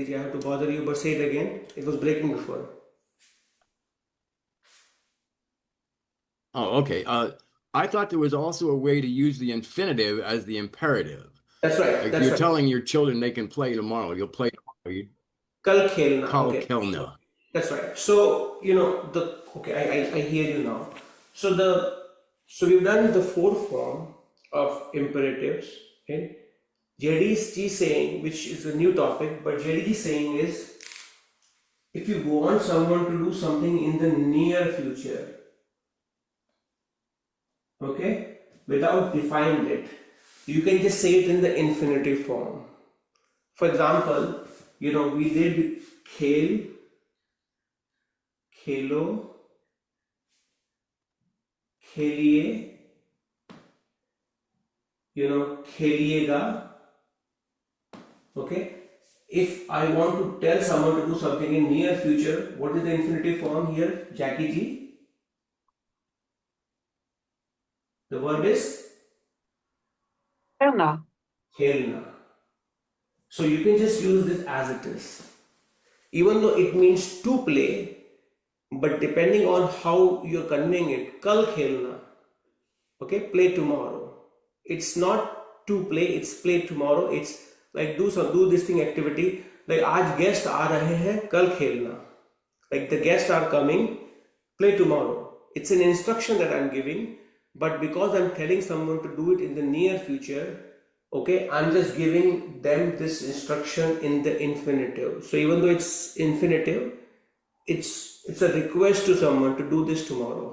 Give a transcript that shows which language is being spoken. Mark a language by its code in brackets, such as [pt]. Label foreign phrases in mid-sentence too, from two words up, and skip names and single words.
[en] I have to bother you, but say it again. It was breaking before. Oh, okay. I thought there was also a way to use the infinitive as the imperative. That's right. Like you're telling your children they can play tomorrow. You'll play tomorrow. [hi] Kal khelna. Kal [en] Okay. [hi] kelna. [en] That's right. So, I hear you now. So we've done the 4 form of imperatives. Okay. JD saying, which is a new topic, but JD saying is, if you want someone to do something in the near future, okay, without defining it, you can just say it in the infinitive form. For example, we did [hi] khel, khelo, kheliye, kheliega. [en] Okay. If I want to tell someone to do something in near future, what is the infinitive form here, Jackie ji? The verb is [hi] Helna. khelna. [en] So you can just use this as it is. Even though it means to play, but depending on how you're conveying it, [hi] kal khelna, [en] okay, play tomorrow. It's not to play, it's play tomorrow. It's like do this thing activity. [hi] Like आज guest आ रहे हैं, कल खेलना. [en] Like the guests are coming, play tomorrow. It's an instruction that I'm giving, but because I'm telling someone to do it in the near future, okay, I'm just giving them this instruction in the infinitive. So even though it's infinitive, it's a request to someone to do this tomorrow.